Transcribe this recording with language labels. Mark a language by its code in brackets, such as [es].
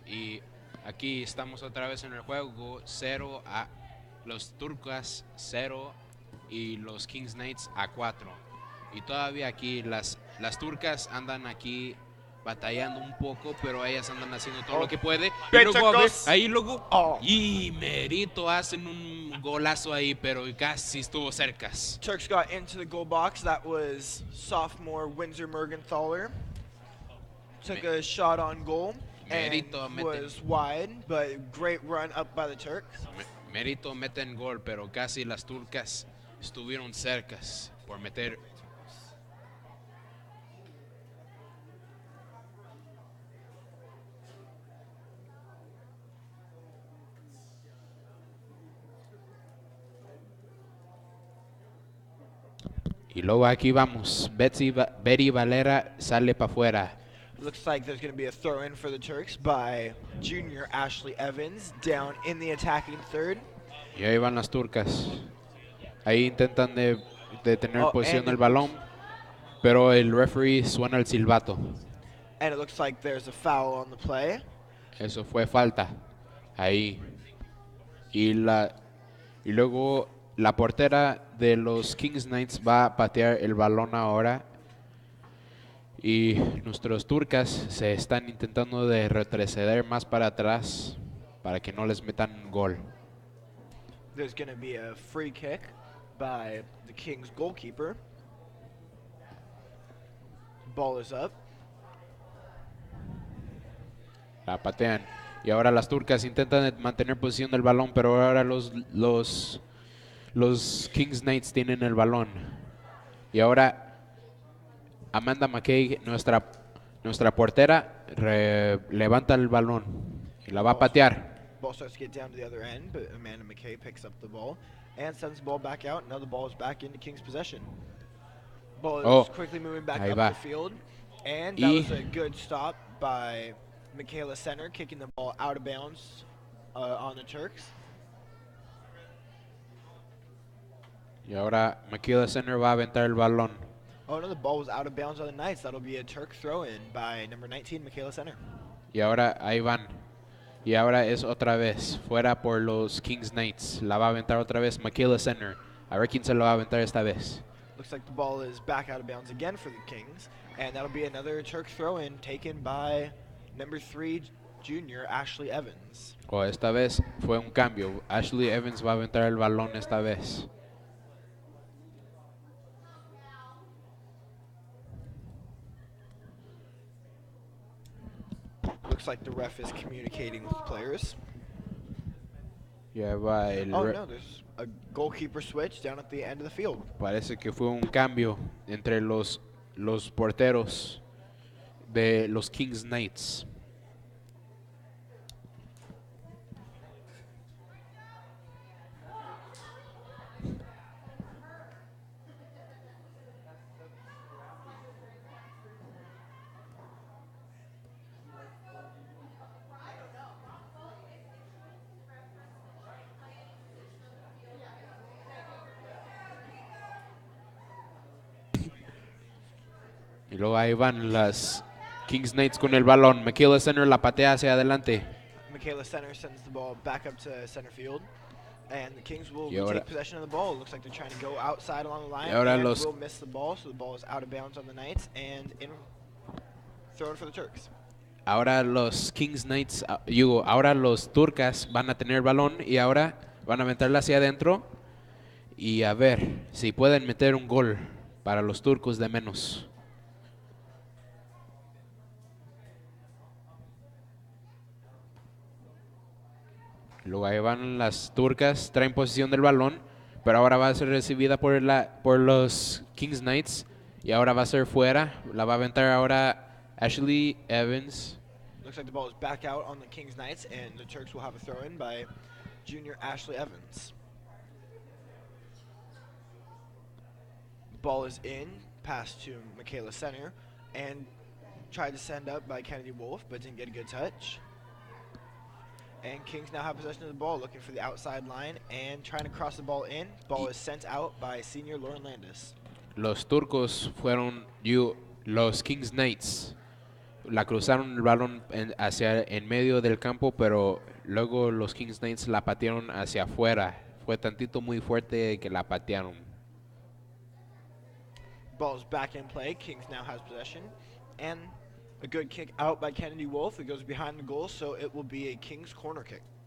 [es] Y aquí estamos otra vez en el juego, 0 a los Turcas 0 y los Kings Knights a 4. Y todavía aquí las Turcas andan aquí batallando un poco, pero ellas andan haciendo todo lo que puede. Y luego, a ver, ahí luego, y merito hacen un golazo ahí, pero casi estuvo cercas. [en] Turks got into the goal box. That was sophomore Windsor Mergenthaler. Took a shot on goal and was wide, but great run up by the Turks. [es] Merito meten gol, pero casi las Turcas estuvieron cercas por meter. Y luego aquí vamos. Betty Valera sale para afuera. [en] Looks like there's going to be a throw-in for the Turks by junior Ashley Evans down in the attacking third. [es] Y ahí van las Turcas. Ahí intentan de tener posición del balón, pero el referee suena el silbato. [en] And it looks like there's a foul on the play. [es] Eso fue falta. Ahí. Y luego la portera de los Kings Knights va a patear el balón ahora. Y nuestros Turcas se están intentando de retroceder más para atrás para que no les metan gol. [en] There's going to be a free kick by the Kings goalkeeper. Ball is up. [es] La patean. Y ahora las Turcas intentan mantener posición del balón, pero ahora los Kings Knights tienen el balón. Y ahora Amanda McKay, nuestra portera, levanta el balón y la va a patear. [en] Ball starts to get down to the other end, but Amanda McKay picks up the ball and sends the ball back out. Now the ball is back into Kings possession. Ball is quickly moving back up the field, and that was a good stop by Michaela Center, kicking the ball out of bounds on the Turks. [es] Y ahora Michaela Center va a aventar el balón. [en] Oh no, the ball was out of bounds on the Knights. That'll be a Turk throw-in by number 19, Michaela Center. [es] Y ahora ahí van. Y ahora es otra vez fuera por los Kings Knights. La va a aventar otra vez Michaela Center. A ver quién se lo va a aventar esta vez. [en] Looks like the ball is back out of bounds again for the Kings, and that'll be another Turk throw-in taken by number 3 junior Ashley Evans. [es] Esta vez fue un cambio. Ashley Evans va a aventar el balón esta vez. [en] Looks like the ref is communicating with players. [es] Ya va el [en] no, there's a goalkeeper switch down at the end of the field. [es] Parece que fue un cambio entre los porteros de los Kings Knights. Y luego ahí van las Kings Knights con el balón. Michaela Center la patea hacia adelante. [en] Michaela Center sends the ball back up to center field. And the Kings will [es] Y ahora- [en] take possession of the ball. It looks like they're trying to go outside along the line. [es] Y ahora [en] And [es] los- [en] will miss the ball, so the ball is out of bounds on the Knights. And thrown for the Turks. [es] Ahora los Kings Knights, ahora los Turcas van a tener el balón y ahora van a aventarla hacia adentro. Y a ver si pueden meter un gol para los turcos de menos. Luego ahí van las turcas, traen posesión del balón, pero ahora va a ser recibida por los Kings Knights y ahora va a ser fuera. La va a aventar ahora Ashley Evans. [en] Looks like the ball is back out on the Kings Knights, and the Turks will have a throw-in by junior Ashley Evans. Ball is in, pass to Michaela Center, and tried to send up by Kennedy Wolf, but didn't get a good touch. And Kings now have possession of the ball, looking for the outside line and trying to cross the ball in. Ball is sent out by senior Lauren Landis. [es] Los turcos fueron los Kings Knights. La cruzaron el balón hacia en medio del campo, pero luego los Kings Knights la patearon hacia afuera. Fue tantito muy fuerte que la patearon. [en] Ball's back in play. Kings now has possession. And a good kick out by Kennedy Wolf. It goes behind the goal, so it will be a Kings corner kick.